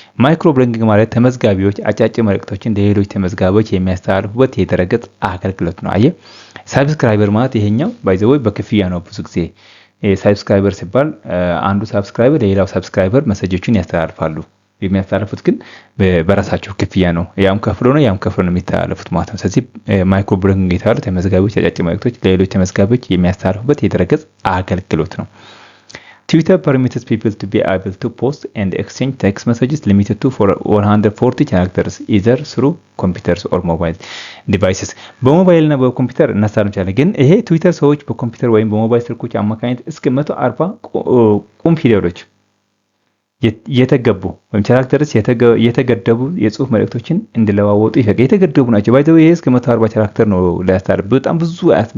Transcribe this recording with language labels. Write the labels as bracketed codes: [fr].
[am] ማይክሮ ብሎጊንግ ማለት ተመዝጋቢዎች አጫጭር መልእክቶችን ለሌሎች ተመዝጋቢዎች የሚያስተላልፉበት የድረገጽ አገልግሎት ነው። አየ ሳብስክራይበር ማለት ይሄኛው [en] ባይ ዘ ወይ [am] በክፍያ ነው። ብዙ ጊዜ ሳብስክራይበር ሲባል አንዱ ሳብስክራይበር ለሌላው ሳብስክራይበር መሰጆችን ያስተላልፋሉ። የሚያስተላልፉት ግን በራሳቸው ክፍያ ነው። ያም ከፍሎ ነው የሚተላለፉት ማለት ነው። ስለዚህ ማይክሮ ብሎጊንግ የተባለው ተመዝጋቢዎች አጫጭር መልእክቶች ለሌሎች ተመዝጋቢዎች የሚያስተላልፉበት የድረገጽ አገልግሎት ነው። [en] Twitter permits people to be able to post and exchange text messages limited to 140 characters either through computers or mobile devices. [am] በሞባይል እና በኮምፒውተር እናስተላልፋለን። ግን ይሄ ትዊተር ሰዎች በኮምፒውተር ወይም በሞባይል ስልኮች አማካኝነት እስከ 140 ቁም ፊደሎች የተገቡ ወይም ቻራክተርስ የተገደቡ የጽሁፍ መልእክቶችን እንዲለዋወጡ የተገደቡ ናቸው። ባይዘው ይሄ እስከ 140 ቻራክተር ነው ሊያስተላልፍ። በጣም ብዙ